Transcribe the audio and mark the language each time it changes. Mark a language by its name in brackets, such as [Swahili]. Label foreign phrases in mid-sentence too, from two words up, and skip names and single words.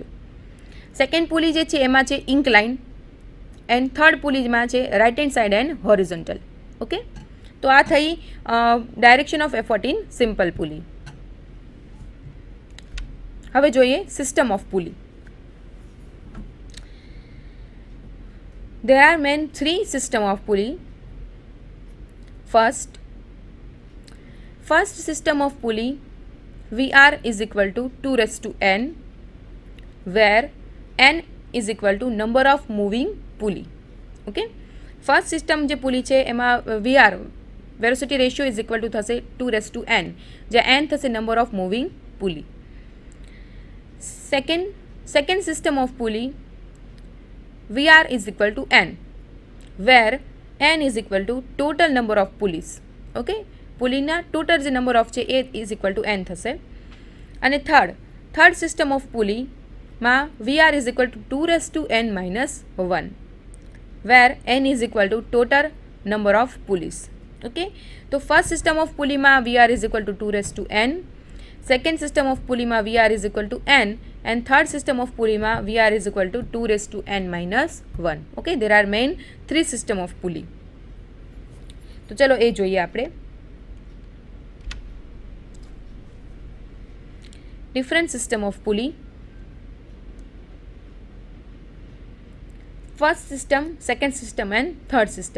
[English] second pulley [Gujarati] જે છે એમાં છે [English] incline and third [Gujarati] પુલીમાં છે [English] right hand side and horizontal. [Gujarati] ઓકે, તો આ થઈ [English] direction of effort in simple pulley. [Gujarati] હવે જોઈએ [English] system of pulley. There are main three system of pulley. First system of pulley, VR is equal to 2 raised to n, where n is equal to number of moving pulley. [Gujarati] Okay, [English] first system [Gujarati] જે પુલી છે એમાં VR [English] velocity ratio is equal to [Gujarati] થશે 2 [English] raise to [Gujarati] n, જ્યાં n થશે [English] number of moving pulley. second system of pulley, VR is equal to n, where n is equal to total number of pulleys. [Gujarati] Okay, પુલીના ટોટલ જે [English] number of [Gujarati] છે એ [English] is equal to [Gujarati] n થશે. [English] અને third system of pulleyમાં VR is equal to 2 raised to n minus 1, where n is equal to total number of pulleys. Okay, તો first system of pulleyમાં VR is equal to 2 raised to n, second system of pulleyમાં VR is equal to n, and third system of પુલીમાં VR is equal to 2 raised to n minus 1. Okay, there are main three system of પુલી. [Gujarati] તો ચલો એ જોઈએ આપણે. [English] different system of pulley. First system, second system and third system.